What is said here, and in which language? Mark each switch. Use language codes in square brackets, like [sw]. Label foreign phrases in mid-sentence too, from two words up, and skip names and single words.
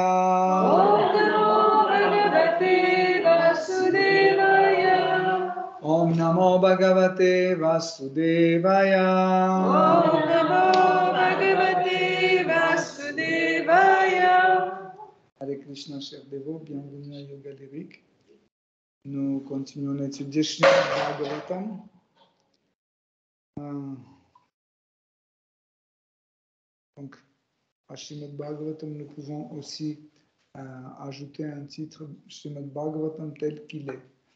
[sa] ॐ नमो भगवते वासुदेवाय ॐ नमो भगवते वासुदेवाय ॐ नमो भगवते वासुदेवाय. हरे कृष्ण, [fr] chers dévots, bienvenue à Yoga Lyrique. Nous continuons à étudier Srimad Bhagavatam. Donc, à Srimad Bhagavatam, nous pouvons aussi ajouter un titre Srimad Bhagavatam tel qu'il est.